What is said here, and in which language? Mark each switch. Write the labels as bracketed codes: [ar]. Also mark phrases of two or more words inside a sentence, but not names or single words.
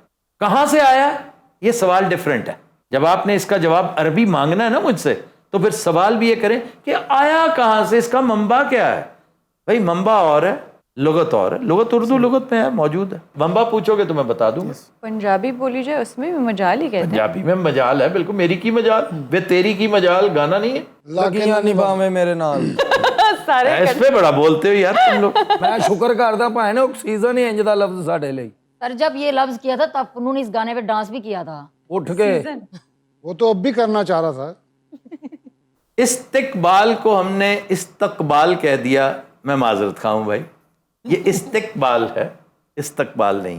[ur] کہاں سے آیا یہ سوال ڈیفرنٹ ہے. جب آپ نے اس کا جواب عربی مانگنا ہے نا مجھ سے, تو پھر سوال بھی یہ کریں کہ آیا کہاں سے, اس کا منبع کیا ہے. بھائی منبع اور ہے, لغت اور ہے. لغت اردو لغت میں ہے, موجود ہے. منبع پوچھو گے تو میں بتا دوں گا. پنجابی بولی جائے اس میں بھی مجال ہی کہتے ہیں. پنجابی میں مجال ہے, بالکل. [pa] میری کی مجال, بے تیری کی مجال [ur] گانا نہیں ہے. [pa] لگیاں نبھاویں میرے نال. [ur] سارے اس پہ بڑا بولتے ہو یار تم لوگ. [pa] میں شکر کردا بھائن آکسیجن ہی انج دا لفظ ساڈے لئی. [ur] سر جب یہ لفظ کیا تھا تب پنو نے اس گانے پہ ڈانس بھی کیا تھا. اٹھ کے وہ تو اب بھی کرنا چاہ رہا تھا. استقبال کو ہم نے استقبال کہہ دیا, میں معذرت خواہ ہوں بھائی. یہ استقبال ہے, استقبال نہیں ہے.